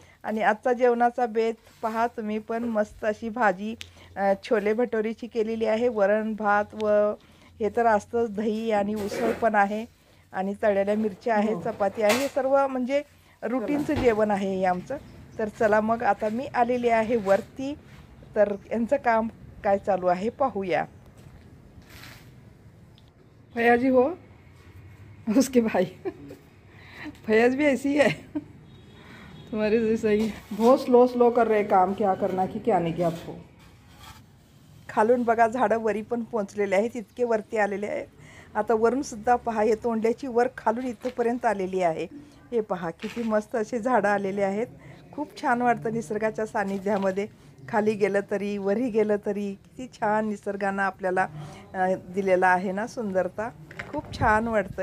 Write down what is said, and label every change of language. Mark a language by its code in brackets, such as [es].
[mr] आणि आजचा जेवणाचा बेत पहा तुम्ही पण. मस्त अशी भाजी छोले भटोरीची केलेली आहे, वरण भात व हे तर असतंच, दही आणि उसळ पण आहे, आणि तळलेल्या मिरच्या आहे, चपाती आहे. हे सर्व म्हणजे रुटीनचं जेवण आहे हे आमचं. तर चला मग, आता मी आलेली आहे वरती, तर यांचं काम काय चालू आहे पाहूया. [hi] भैयाजी हो, उसके भाई फैयाज भी ऐसी है तुम्हारे जैसा ही, बहुत स्लो स्लो कर रहे काम, क्या करना की क्या नाही की आपको. [mr] खालून बघा झाडं वरी पण पोचलेले आहेत, इतके वरती आलेले आहेत. आता वरून सुद्धा पहा, हे तोंडल्याची वर खालून इथपर्यंत आलेली आहे. हे पहा किती मस्त असे झाडं आलेले आहेत. खूप छान वाटतं निसर्गाच्या सानिध्यामध्ये. खाली गेलं तरी वरी गेलं तरी किती छान निसर्गानं आपल्याला दिलेला आहे ना सुंदरता. खूप छान वाटतं.